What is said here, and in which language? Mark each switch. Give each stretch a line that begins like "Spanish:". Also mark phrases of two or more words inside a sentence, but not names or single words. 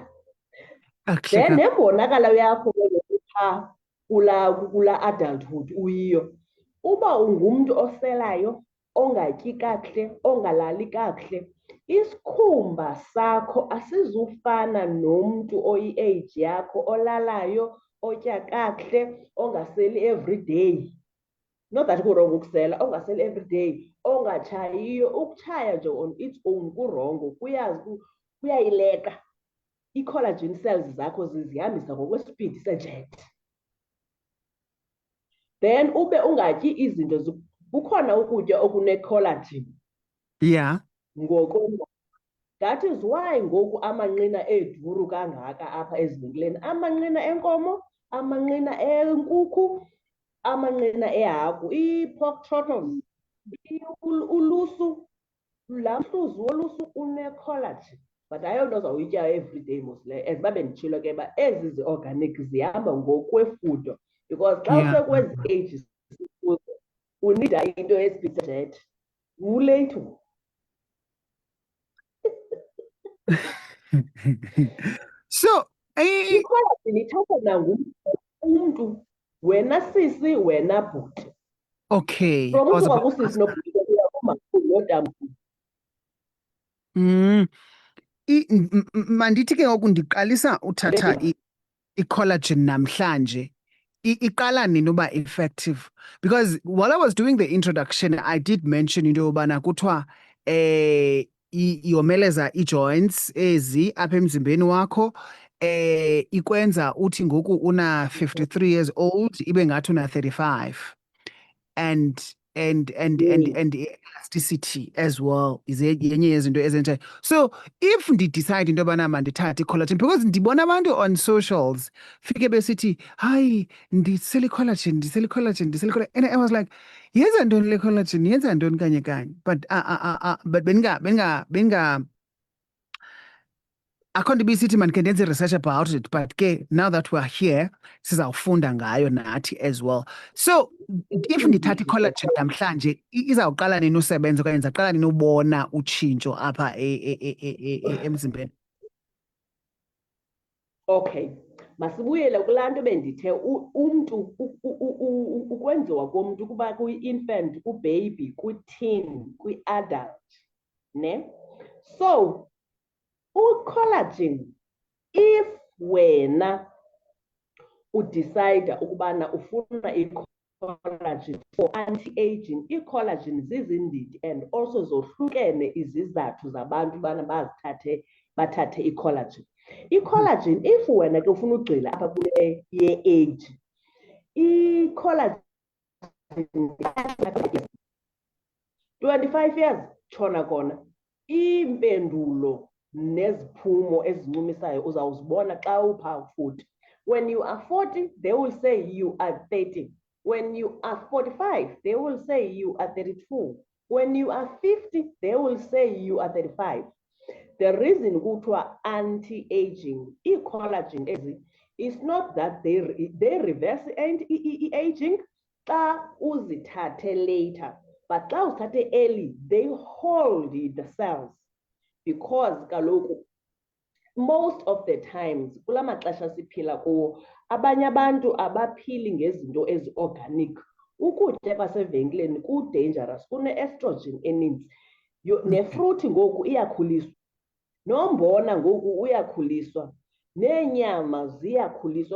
Xhosa: Then nembonakalo yakho phaa kula adulthood uyiyo. Uba ungumntu oselayo, ongatyi kakuhle, ongalali kakuhle, isikhumba sakho asizufana nomntu oyi-age yakho olalayo, otya kakuhle, ongaseli everyday.
English: Not that
Xhosa: kurongo ukusela, ongaseli everyday, ongatshayiyo. Ukutshaya nje
English: on its own
Xhosa: kurongo, uyayileka i-collagen cells zakho zizihambisa ngokwesipidi sejet. Then ube ungatyi izinto kukhona ukutya okune-collagen
English: Yeah.
Xhosa: ngoko.
English: That is why
Xhosa: ngoku amanqina eduru kangaka apha ezivenkileni. Amanqina enkomo, amanqina enkukhu, amanqina ehagu, ii-pork trotters, ulusu, laa mhluzi wolusu une-collagen. But ayonto ozawuyitya everyday mos leyo. As uba benditshilo ke uba ezi zi-organic zihamba ngokwefudo, because xa
English: Yeah.
Xhosa: usekwezi ages unida into esipidi sejet, ulate.
English: So,
Xhosa: I-collagen ithathwa nangumntu, wena sisi, wena bhuti.
English: okay. From I was
Xhosa: usuka
English: about to
Xhosa: kusisi
English: ask.
Xhosa: nobhuti ukuya kumakhulu notamkhulu. Mandithi ke ngoku ndiqalisa uthatha i-collagen namhlanje. Iqala nini uba effective?
English: Because while I was doing the introduction, I did mention
Xhosa: into yobana kuthiwa yomeleza i-joints ezi apha emzimbeni wakho, ikwenza uthi ngoku una
English: 53 years old
Xhosa: ibe ngathi una 35.
English: And elasticity as well is
Xhosa: yenye yezinto ezenzayo.
English: So if decide
Xhosa: into yobana mandithathe i-collagen, because ndibona abantu
English: on socials
Xhosa: fike besithi hayi ndisela i-collagen, ndisela i-collagen, ndisela i-collagen,
English: and I was like,
Xhosa: yenza ntoni le collagen, yenza ntoni kanye kanye? But benga akho nto ibisithi mandikhe ndenze
English: research about it, but
Xhosa: ke
English: now that we're here
Xhosa: sizawufunda ngayo nathi
English: as well. So if
Xhosa: ndithatha i-collagen namhlanje izawuqala nini usebenza okanye ndizawuqala nini ubona utshintsho apha emzimbeni? Okay, masibuyele kulaa nto bendithe umntu ukwenziwa komntu kuba kwi-infant, kwi-baby, kwi-teen, kwi-adult, ne? So u-collagen, if wena udicayida ukubana ufuna i-collagen
English: for anti-aging,
Xhosa: i-collagen zizindidi and also zohlukene izizathu zabantu ubana bathathe i-collagen. I-collagen, if wena ke ufuna ugxila apha kule ye-age, i-collagen 25 years tshona kona, iimpendulo neziphumo ezincumisayo uzawuzibona xa upha 40.
English: When you are 40, they will say you are 30. When you are 45, they will say you are 32. When you are 50, they will say you are 35. The reason
Xhosa: kuthiwa anti-aging, i-collagen ezi,
English: is not that they reverse aging
Xhosa: xa uzithathe later,
English: but
Xhosa: xa uzithathe early,
English: they hold the cells.
Xhosa: Because kaloku
English: most of the times
Xhosa: kula maxesha siphila kuwo, abanye abantu abaphili ngezinto ezi-organic. Ukutya kwasevenkileni ku-dangerous, kune-estrogen eninzi. Nefruthi ngoku iyakhuliswa, nombona ngoku uyakhuliswa, neenyama ziyakhuliswa.